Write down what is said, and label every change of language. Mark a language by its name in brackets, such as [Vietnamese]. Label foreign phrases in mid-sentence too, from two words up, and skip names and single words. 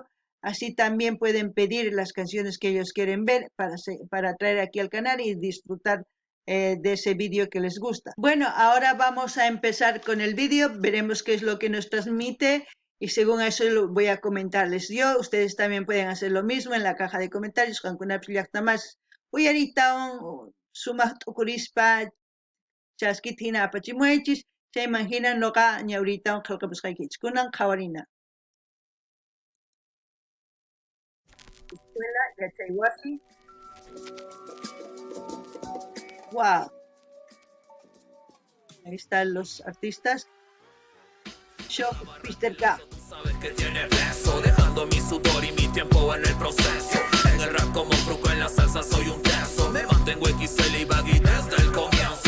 [Spanish] Así también pueden pedir las canciones que ellos quieren ver para traer aquí al canal y disfrutar de ese vídeo que les gusta. Bueno, ahora vamos a empezar con el vídeo. Veremos qué es lo que nos transmite y según eso lo voy a comentarles yo. Ustedes también pueden hacer lo mismo en la caja de comentarios. [Quechua] Sumaq tukurispa chaskitina apachimuechis chayman hina noqa ñawritawan qillqamusqaykichis kunan qhawarina. [Spanish] Escuela Yachayhuasi. Wow. Ahí están los artistas. Shock, Mr. K. Sabes que tiene peso, dejando mi sudor y mi tiempo en el proceso. En el rap como fruco, en la salsa soy un teso. Me mantengo XL y baggy desde el comienzo.